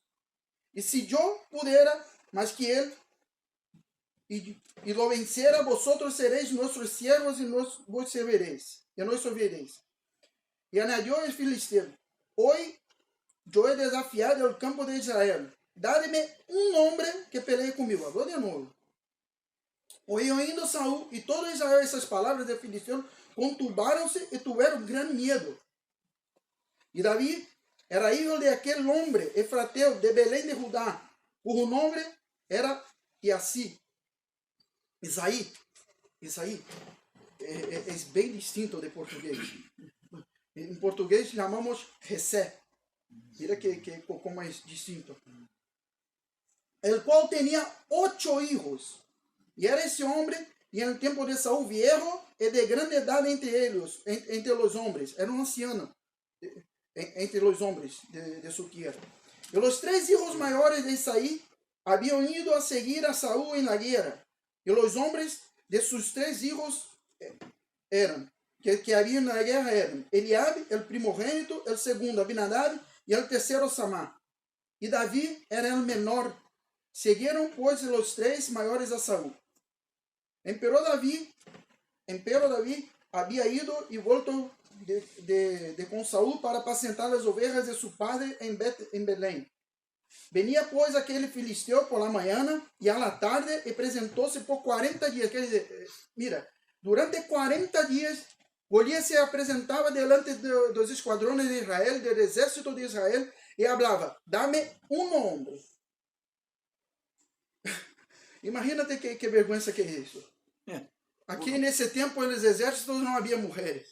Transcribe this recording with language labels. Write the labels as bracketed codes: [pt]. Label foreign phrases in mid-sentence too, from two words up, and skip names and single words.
[es] Y si yo pudiera más que él y lo venciera, vosotros seréis nuestros siervos y vos serviréis. Y añadió el filisteo, hoy yo he desafiado el campo de Israel. Dádeme un hombre que pelee conmigo. Habló de nuevo. [pt] Ouvindo Saúl e todo Israel essas palavras de Filisteu, conturbaram-se e tiveram grande medo. E Davi era hijo de aquele homem, efrateu, de Belém de Judá, cujo nome era Isaí. Isaí é bem distinto de português. Em português chamamos Jessé. [es] Mira que como é distinto. [pt] El qual tinha 8 hijos. E era esse homem, e no tempo de Saúl viejo, e de grande idade entre os homens. Era um anciano entre os homens de sua tierra. E os 3 hijos maiores de Isaí haviam ido a seguir a Saúl em [es] la guerra. [pt] E os homens de [es] sus 3 hijos eram que había en la guerra eran Eliabe, el primogénito, el segundo Abinadab y el tercero Samá. Y David era el menor. Siguieron pues los tres mayores a Saúl. Empero David había ido y vuelto de con Saúl para apacentar las ovejas de su padre en Belén. Venía pues aquel filisteo por la mañana y a la tarde y presentóse por 40 días. [pt] Quer dizer, [es] mira, durante 40 días Goliat se apresentaba delante de los escuadrones de Israel, del ejército de Israel, y hablaba, dame un hombre. Imagínate que vergüenza que es eso. Aquí en ese tiempo en los ejércitos no había mujeres.